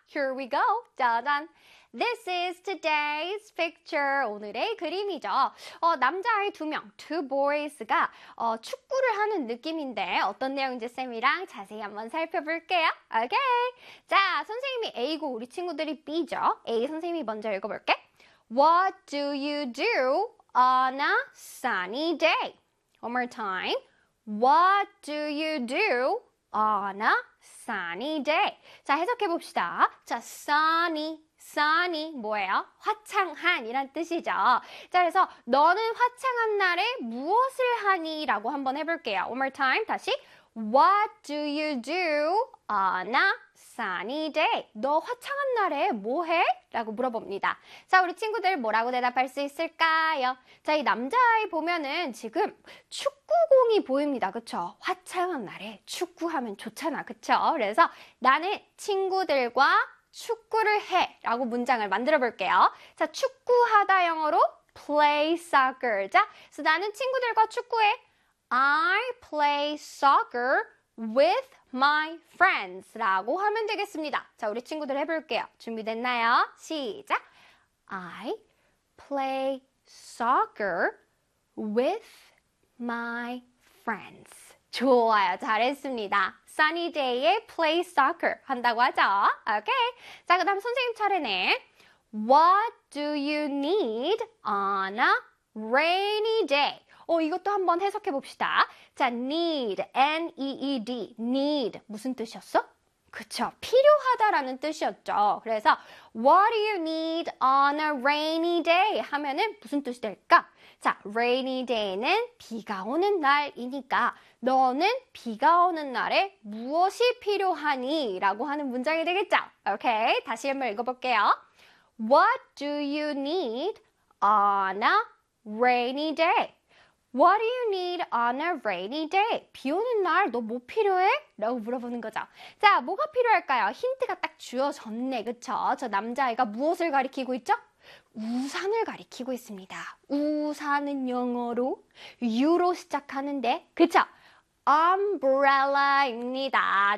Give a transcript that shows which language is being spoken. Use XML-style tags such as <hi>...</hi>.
<en>Here we go.</en> <ko>짜잔.</ko> <en>This is today's picture.</en> <ko>오늘의 그림이죠. 남자아이 두 명,</ko> <en>two boys</en> <ko>가 축구를 하는 느낌인데 어떤 내용인지 쌤이랑 자세히 한번 살펴볼게요. 오케이. 자, 선생님이 A고 우리 친구들이 B죠. A 선생님이 먼저 읽어볼게.</ko> <en>What do you do on a sunny day? One more time. What do you do on a sunny day?</en> <ko>자, 해석해 봅시다. 자, sunny, sunny 뭐예요? 화창한이란 뜻이죠. 자, 그래서 너는 화창한 날에 무엇을 하니? 라고 한번 해볼게요.</ko> <en>One more time.</en> <ko>다시.</ko> <en>What do you do on a sunny day?</en> <ko>너 화창한 날에 뭐 해? 라고 물어봅니다. 자, 우리 친구들 뭐라고 대답할 수 있을까요? 자, 이 남자아이 보면은 지금 축구공이 보입니다. 그쵸? 화창한 날에 축구하면 좋잖아. 그쵸? 그래서 나는 친구들과 축구를 해 라고 문장을 만들어 볼게요. 자, 축구하다 영어로 play soccer. 자, 그래서 나는 친구들과 축구해.</ko> <en>I play soccer with my friends</en> <ko>라고 하면 되겠습니다. 자, 우리 친구들 해볼게요. 준비됐나요? 시작!</ko> <en>I play soccer with my friends.</en> <ko>좋아요. 잘했습니다.</ko> <en>Sunny day</en> <ko>에</ko> <en>play soccer</en> <ko>한다고 하죠? 오케이. 자, 그 다음 선생님 차례네.</ko> <en>What do you need on a rainy day?</en> <ko>이것도 한번 해석해 봅시다. 자, need, N-E-E-D, need, 무슨 뜻이었어? 그쵸, 필요하다라는 뜻이었죠. 그래서</ko> <en>what do you need on a rainy day</en> <ko>하면은 무슨 뜻이 될까? 자, rainy day는 비가 오는 날이니까 너는 비가 오는 날에 무엇이 필요하니? 라고 하는 문장이 되겠죠? 오케이, 다시 한번 읽어볼게요.</ko> <en>What do you need on a rainy day? What do you need on a rainy day?</en> <ko>비 오는 날 너 뭐 필요해? 라고 물어보는 거죠. 자, 뭐가 필요할까요? 힌트가 딱 주어졌네, 그쵸? 저 남자아이가 무엇을 가리키고 있죠? 우산을 가리키고 있습니다. 우산은 영어로 U로 시작하는데, 그쵸?</ko> <en>Umbrella입니다.</en>